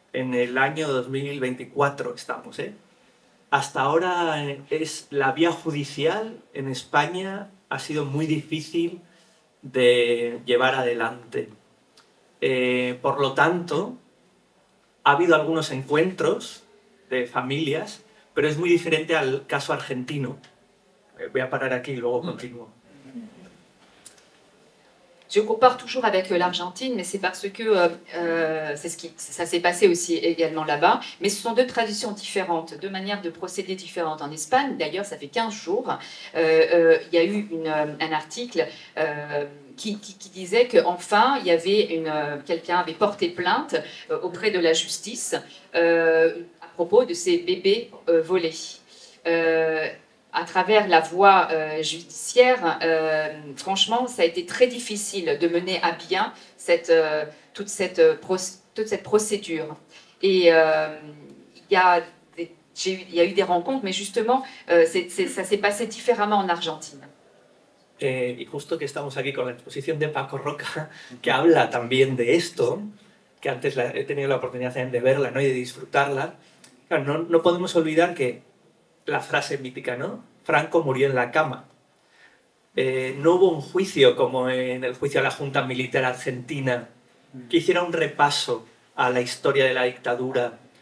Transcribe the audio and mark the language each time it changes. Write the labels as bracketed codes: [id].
[es] En el año 2024 estamos, Hasta ahora la vía judicial en España ha sido muy difícil de llevar adelante. Por lo tanto, ha habido algunos encuentros de familias, pero es muy diferente al caso argentino. Voy a parar aquí y luego continúo. [fr] Je compare toujours avec l'Argentine, mais c'est parce que ça s'est passé aussi également là-bas. Mais ce sont deux traditions différentes, deux manières de procéder différentes. En Espagne, d'ailleurs, ça fait 15 jours, il y a eu un article qui disait qu'enfin, il y avait quelqu'un avait porté plainte auprès de la justice à propos de ces bébés volés. À travers la voie judiciaire, franchement, ça a été très difficile de mener à bien toute cette procédure. Et il y a eu des rencontres, mais justement, ça s'est passé différemment en Argentine. [es] Y justo que estamos aquí con la exposición de Paco Roca, que habla también de esto, que antes he tenido la oportunidad de verla, ¿no?, y de disfrutarla. Claro, no podemos olvidar que la frase mítica, ¿no? Franco murió en la cama. No hubo un juicio como en el juicio a la Junta Militar Argentina, que hiciera un repaso a la historia de la dictadura.